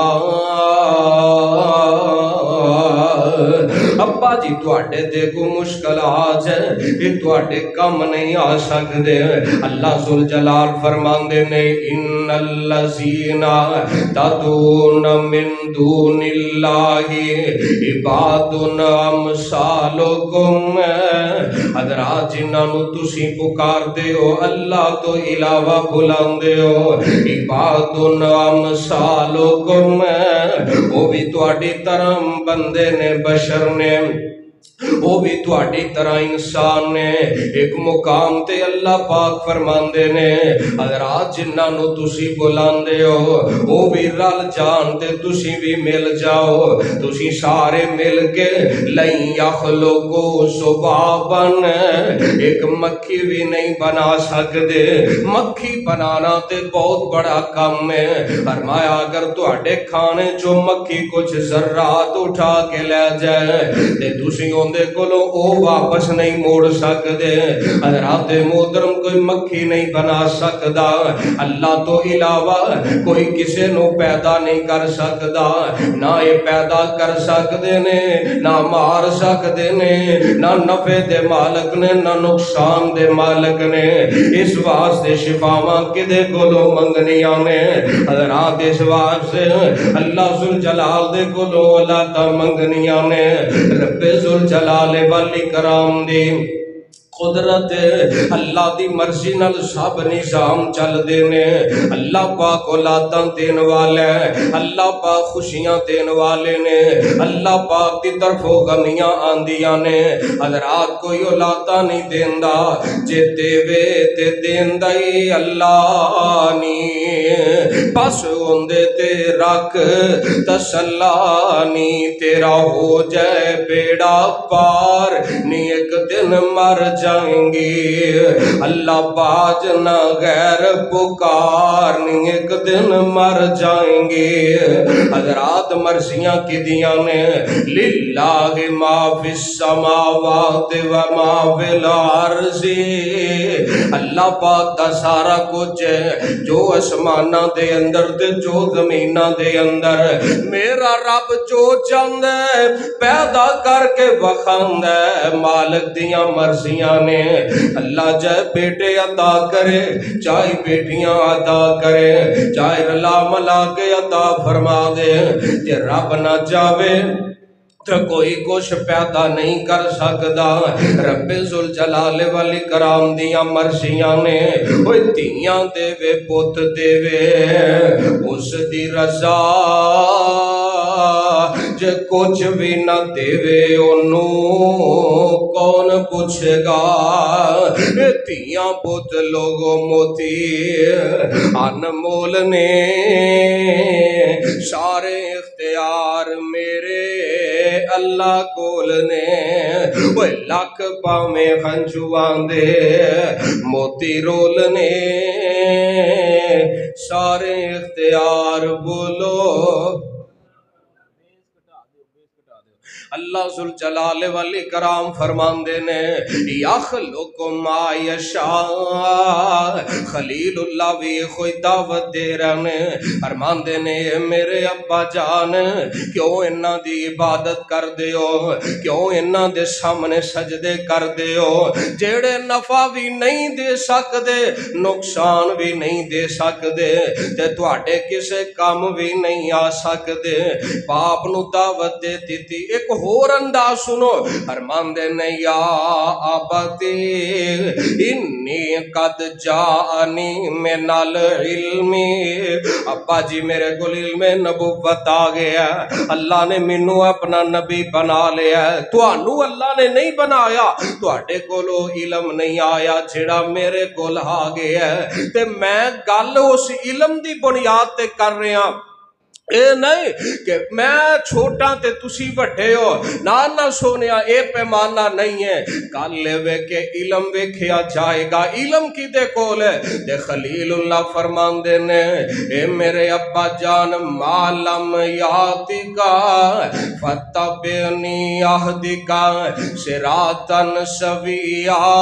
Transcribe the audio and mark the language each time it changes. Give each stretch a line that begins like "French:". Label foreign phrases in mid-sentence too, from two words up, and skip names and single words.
Punjabi: ابا جی تواڈے تے کو مشکل آ جائے یہ تواڈے کم نہیں آ سکدے اللہ ذوالجلال فرماندے نے
Arabic: ان الذین تدعون من دون اللہ عباد
Punjabi: امثالکم حضرات جنہاں نوں تسی پکاردے ہو اللہ تو علاوہ بلاندے ہو
Arabic: عباد امثالکم
Punjabi: وہ بھی تواڈی طرح بندے نے بشر نے وہ بھی تواڈی طرح انسان نے ایک مقام تے اللہ پاک فرماندے نے حضرات جنہاں نوں تسی بلاندے ہو وہ بھی رل جان تے تسی بھی مل جاؤ تسی سارے مل کے
Arabic: لن یخلقو ذبابن
Punjabi: ایک مکھی بھی نہیں بنا سکدے مکھی بنانا تے بہت بڑا کام ہے فرمایا اگر تواڈے کھانے جو مکھی کچھ ذرات اٹھا کے لے جائے تے تسی دے کولو او واپس نہیں موڑ سکدے حضرات محترم کوئی مکھی نہیں بنا سکدا اللہ تو علاوہ کوئی کسے نو پیدا نہیں کر سکدا نہ یہ پیدا کر سکدے نے نہ مار سکدے نے نہ نفع دے مالک نے نہ نقصان دے مالک نے اس واسطے شفاواں کدے کولو منگنیاں نے حضرات اس واسطے اللہ ذوالجلال دے کولو اولاداں منگنیاں نے رب ذوالجلال والی کرام دی قدرت اللہ دی مرضی نال سب نظام چل دے نے اللہ پاک اولاداں دین والا ہے اللہ پاک خوشیاں دین والے نے اللہ پاک دی طرفوں غمیاں آندیاں نے حضرات کوئی اولاداں نہیں دیندا جے دیوے تے دیندا ہی اللہ نہیں بس ہوندے تے رکھ تسلا نہیں تیرا ہو جائے بیڑا پار نہیں ایک دن مر جائیں گے اللہ باج نہ غیر پکار نہیں ایک دن مر جائیں گے حضرات مرضیاں کی دیاں نے
Arabic: للہ ما فی السماوات و ما فی الارض
Punjabi: اللہ پاک دا سارا کچھ جو اسمانہ دے اندر تے جو زمینہ دے اندر میرا رب جو چاہندا ہے پیدا کر کے وکھاندا ہے مالک دیاں مرضیاں نے اللہ چاہے بیٹے عطا کرے چاہے بیٹیاں عطا کرے چاہے رلا ملا کے عطا فرما دے کہ رب نہ چاہے تو کوئی کچھ پیدا نہیں کر سکدا رب ذوالجلال والی کرام دیاں مرضیاں نے اوے دھیاں دے وے پت دے وے اس دی رضا جے کچھ بھی نہ دے وے انہوں کون پوچھے گا دھیاں پت لوگوں موتی انمول نے سارے اختیار میرے اللہ کول نے وہ لکھ پاویں ہنجوان دے موتی رول نے سارے اختیار بولو اللہ ذو الجلال والاکرام فرماندے نے
Arabic: یخلق ما یشاء،
Punjabi: خلیل اللہ بھی کوئی دعوت دے رہے ہیں، فرماندے نے میرے ابا جان کیوں انہاں دی عبادت کر دیو، کیوں انہاں دے سامنے سجدے کر دیو جیڑے نفع بھی نہیں دے سکدے نقصان بھی نہیں دے سکدے تے تواڈے کسے کام بھی نہیں آ سکدے۔ باپ نو دعوت دے دیتی۔ ایک ہور انداز سنو، فرماندے نے
Arabic: یا آبتی انی قد جانی من العلم،
Punjabi: ابا جی میرے کو علم نبوت آ گیا، اللہ نے مینوں اپنا نبی بنا لیا، تانوں اللہ نے نہیں بنایا، تواڈے کولوں علم نہیں آیا جڑا میرے کول آ گیا تے میں گل اس علم دی بنیاد تے کر رہا، اے نہیں کہ میں چھوٹا تے تسی بڑے ہو، نہ سونیا اے پیمانہ نہیں ہے، گل لے کہ علم ویکھیا جائے گا، علم کی دے کول ہے تے خلیل اللہ فرماندے نے اے میرے ابا جان
Arabic: مالم یاتی کا فتبعنی اہدی کا صراطا سویا۔